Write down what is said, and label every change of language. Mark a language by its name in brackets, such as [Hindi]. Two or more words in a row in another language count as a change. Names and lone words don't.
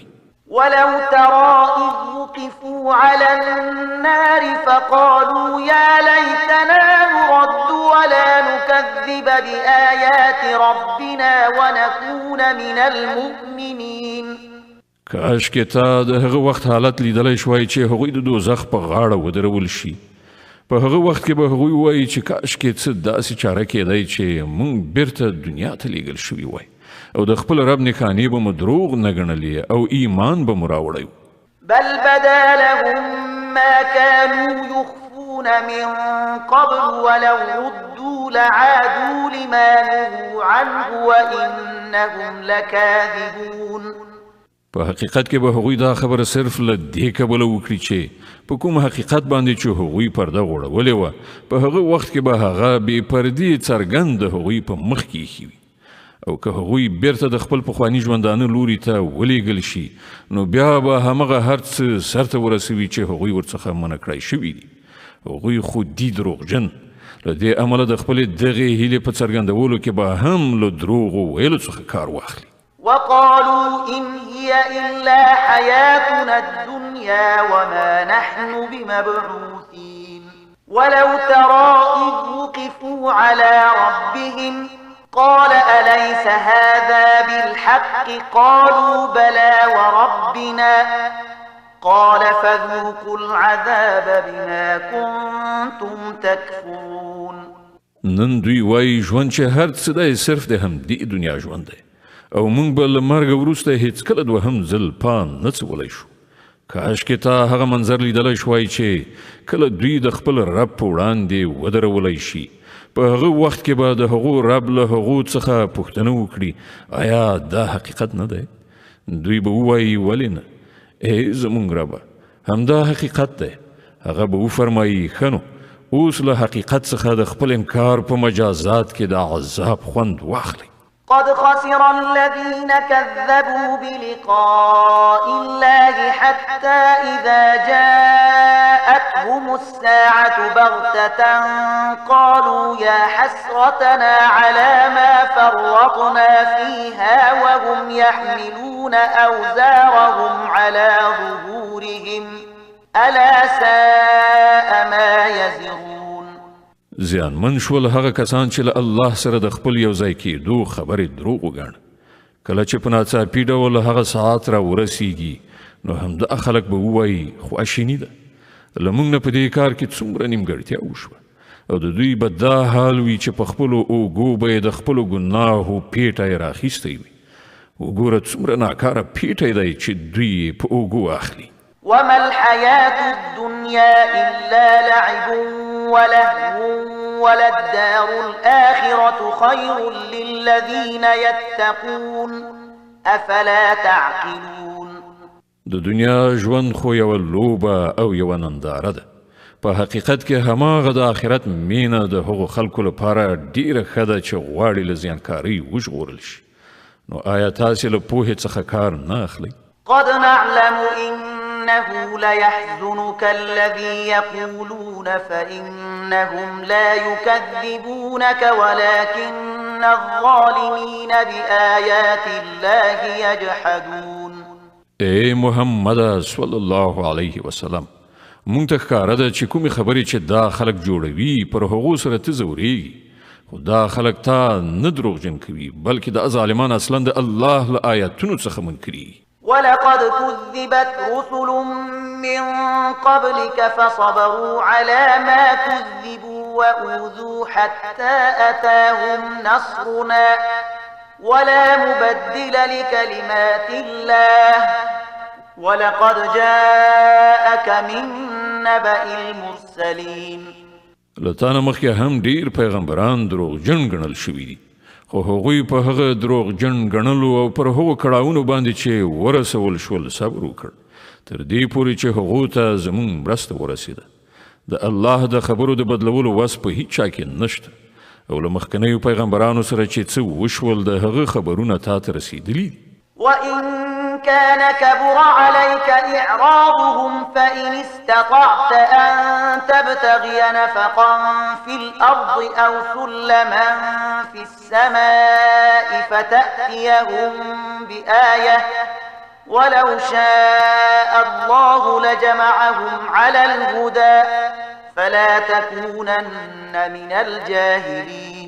[Arabic] ولو ترى إذ وقفوا على النار فقالوا يا ليتنا نرد ولا نكذب بآيات ربنا ونكون من المؤمنين. [Pashto] کاش کې تا د هغه وخت حالت لیدلی شوای چې هغوی د دوزخ په غاړه ودرول شي. په هغه وخت کې به هغوی وایي چې کاش کې څه داسې چاره کېدی چې موږ بیرته دنیا ته لیږل شوي وای او د خپل رب نښانې به مو دروغ نه ګڼلې او ایمان به مو راوړی. [Arabic] بل بدا لهم ما كانوا يخفون من قبل ولو ردوا لعادوا لما نهوا عنه وإنهم لكاذبون. [Pashto] په حقیقت کې به هغوی دا خبره صرف له دې کبله وکړي چې په کوم حقیقت باندې چې هغوی پرده غوړولې وه په هغه وخت کې به هغه بې پردې څرګند د هغوی په مخ کې ایښي وي او که هغوی بیرته د خپل پخواني ژوندانه لوري ته ولیږل شي نو بیا به همغه هر څه سرته ورسوي چې هغوی ورڅخه منع کړی شوي دي هغوی خو دي دروغجن له دې امله د خپلې دغې هیلې په څرګندولو کې به هم له دروغو ویلو څخه کار واخلي [Arabic] وقالوا إن هي إلا حياتنا الدنيا وما نحن بمبعوثين ولو ترى إذ وقفوا على ربهم قال أليس هذا بالحق قالوا بلى وربنا قال فذوقوا العذاب بما كنتم تكفرون [Pashto] نن دوی وایي ژوند چې هر څه دی صرف د همدې دنیا ژوند دی او موږ به له مرګه وروسته هیڅکله دوهم ځل پام نه څولی شو کاشکې تا هغه منظر لیدلی شوای چې کله دوی د خپل رب په وړاندې ودرولی شي په هغه وخت کې به د هغو رب له هغو څخه پوښتنه وکړي آیا دا حقیقت نه دی دوی به ووایي ولې نه ای زموږ ربه همدا حقیقت دی هغه به وفرمایي ښه نو اوس له حقیقت څخه د خپل انکار په مجازات کې د عذاب خوند واخلئ [Arabic] قد خسر الذين كذبوا بلقاء الله حتى إذا جاءتهم الساعة بغتة قالوا يا حسرتنا على ما فرطنا فيها وهم يحملون أوزارهم على ظهورهم ألا ساء ما يزرون [Pashto] زیانمن شول هغه کسان چې له الله سره د خپل یو ځای کېدو خبرې دروغ وګڼ کله چې په ناڅاپي ډول هغه ساعت را ورسیږي نو همدا خلک به ووایي خواشیني ده له موږ نه په دې کار کې څومره نیمګړتیا وشوه او د دوی به دا حال وي چې په خپلو اوږو به یې د خپلو ګناهو پیټی راخیستی وي وګوره څومره ناکاره پیټی دی چې دوی په اوږو اخلي [Arabic] وما الحياة الدنيا إلا لعب ولهو وللدار الآخرة خير للذين يتقون أفلا تعقلون [Pashto] د دنیا ژوند خو یو لوبه او یو ننداره ده په حقیقت کې هماغه د آخرت مینه د هغو خلکو لپاره ډیره ښه ده چې غواړي له زیانکارۍ وژغورل شي نو آیا تاسې له پوهې څخه کار نه اخلئ [Arabic] قد نعلم إنه ليحزنك الذي يقولون فإنهم لا يكذبونك ولكن الظالمين بآيات الله يجحدون [Pashto] اے محمد [Arabic] صلی الله علیه وسلم [Pashto] مونږ ته ښکاره ده چې کومې خبرې چې دا خلک جوړوي پر هغو سره ته ځورېږي خو دا خلک تا نه دروغجن کوي بلکې دا ظالمان اصلا د الله له آیاتونو څخه منکري [Arabic] ولقد كذبت رسل من قبلك فصبروا على ما كذبوا وأوذوا حتى أتاهم نصرنا ولا مبدل لكلمات الله ولقد جاءك من نبأ المرسلين [Pashto] لتانا مخکې هم ډیر پیغمبران دروغجن ګڼل شوي دي خو هغوی په هغه دروغجن ګڼلو او پر هغو کړاوونو باندې چې ورسول شول صبر وکړ تر دې پورې چې هغو ته زموږ مرسته ورسېده د الله د خبرو د بدلولو وس په هیڅ چا کې نشته او له مخکنیو پیغمبرانو سره چې څه وشول د هغه خبرونه تا ته رسېدلي دي [Arabic] وإن كان كبر عليك إعراضهم فإن استطعت أن تبتغي نفقا في الأرض أو سلما في السماء فتأتيهم بآية ولو شاء الله لجمعهم على الهدى فلا تكونن من الجاهلين